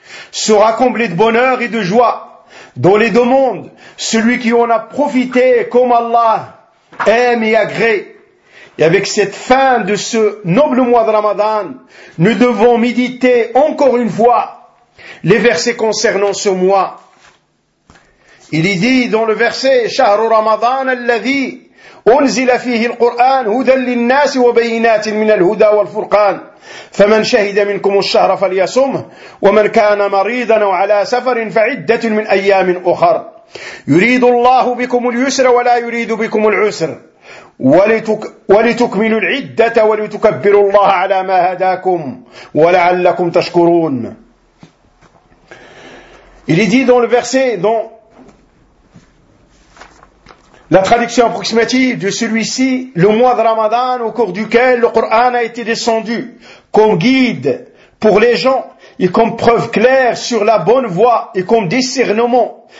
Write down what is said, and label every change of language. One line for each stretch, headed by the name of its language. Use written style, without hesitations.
French: Sera comblé de bonheur et de joie dans les deux mondes, celui qui en a profité comme Allah aime et agrée. Et avec cette fin de ce noble mois de Ramadan, nous devons méditer encore une fois les versets concernant ce mois. Il y dit dans le verset
Arabic: « شهر رمضان الذي أنزل فيه القرآن هدى للناس وبينات من الهدى والفرقان فمن شهد منكم الشهر فليصمه ومن كان مريضا وعلى سفر فعدة من أيام أخر يريد الله بكم اليسر ولا يريد بكم العسر ولتكملوا العدة ولتكبروا الله على ما هداكم ولعلكم تشكرون.
French: Il est dit dans le verset, dans la traduction approximative de celui-ci, le mois de Ramadan au cours duquel le Coran a été descendu comme guide pour les gens et comme preuve claire sur la bonne voie et comme discernement.